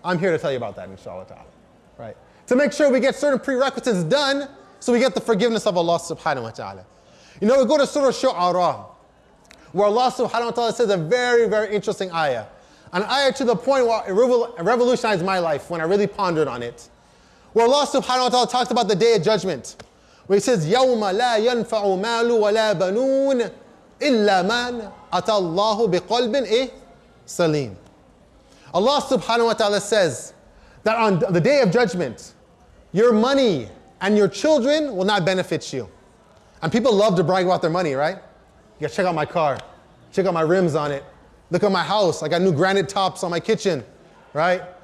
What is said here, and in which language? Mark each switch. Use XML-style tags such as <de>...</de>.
<en>I'm here to tell you about that, inshallah ta'ala, right? To make sure we get certain prerequisites done so we get the forgiveness of Allah subhanahu wa ta'ala. You know, we go to Surah Shu'ara, where Allah subhanahu wa ta'ala says a very, very interesting ayah. An ayah to the point where it revolutionized my life when I really pondered on it. Where Allah subhanahu wa ta'ala talks about the day of judgment. Where he says,</en> <ar>يَوْمَ لَا يَنْفَعُ مَالُ وَلَا بَنُونَ إِلَّا مَنْ أَتَى اللَّهُ بِقَلْبٍ سَلِيمٍ.</ar> <en>Allah subhanahu wa ta'ala says that on the day of judgment, your money and your children will not benefit you. And people love to brag about their money, right? You gotta check out my car, check out my rims on it. Look at my house, I got new granite tops on my kitchen, right?</en>